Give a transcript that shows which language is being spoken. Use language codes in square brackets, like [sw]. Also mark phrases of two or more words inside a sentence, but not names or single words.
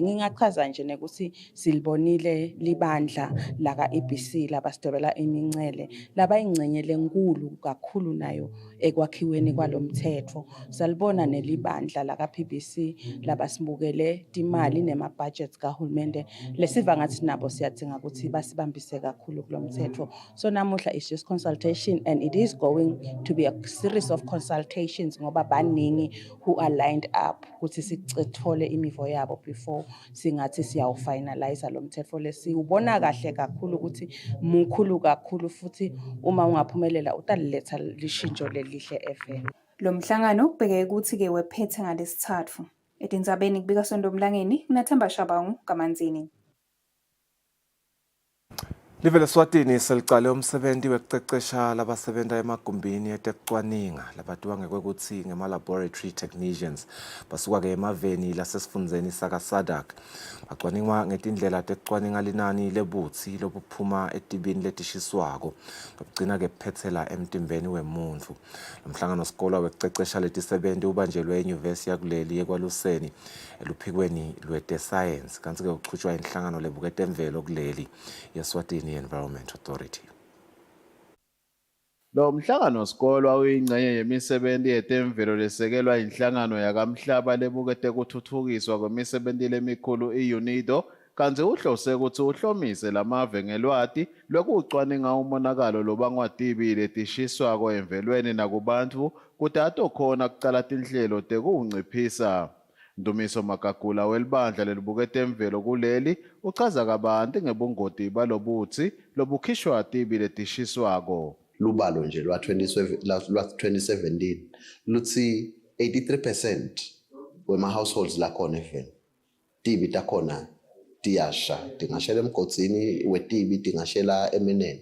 [ss] Ngingachaza nje ukuthi silibonile libandla la ka-EBC labasidwebela imincele labayingcenye lenkulu kakhulu nayo ekwakhiweni kwalomthetho. Salibona nelibandla la ka-PBC labasibukele timali nema-budgets kahulumende lesiva ngathi nabo siyadinga ukuthi basibambise kakhulu kulomthetho. So namuhla [en] it's just consultation and it is going to be a series of consultations [ss] ngoba baningi [en] who are lined up [ss] ukuthi sithole imivo yabo before singathi siyawufinalize lo mthetho lesiwubona kahle kakhulu ukuthi mukhulu kakhulu futhi uma ungaphumelela utaliletha lishintsho lelihle FM. Lo mhlangano ubheke ukuthi-ke wephethe ngalesithathu. Etindzabeni kubika Sondomlangeni, Nathamba Shabangu, Kamanzini. Live Eswatini selicale umsebenzi wekucecesha labasebenza emagumbini etekucwaninga labatiwa ngekwekwuthi ngema- [en] laboratory technicians [ss] basuka-ke emaveni lasesifundzeni saka-SADC bacwaningwa ngetindlela tekucwaninga linani lebutsi lobuphuma etibini letishiswako lokugcina-ke kuphetsela emtimbeni wemuntfu. Lomhlangano sikolwa wekucecesha letisebenti ubanjelwe enyuvesi yakuleli ekwaluseni eluphikweni lwetesayensi kanti-ke kuchutshwa inhlangano lebukete emvelo kuleli Eswatini Environment Authority. Lo mhlangano sikolwa uyingxenye yemisebenzi yetemvelo lesekelwa inhlangano yakamhlaba lebukete kuthuthukiswa kwemisebenzi lemikhulu iUNIDO kanti uhlose ukuthi uhlomise lamave ngelwati lokucwaninga umonakalo lobangwatibi letishiswako emvelweni nakubantu kuti atokhona kucala tinhlelo tekunciphisa. Ndumiso Makagula welibandla lelibukete emvelo kuleli uchaza kabanti ngebungoti balobutsi lobukhishwa tibi letishiswako. Lubalo nje lwa 2017 luthi 83% wema households lakhona even tibi takhona tiyasha tingashela emgodzini wetibi tingashela eminene.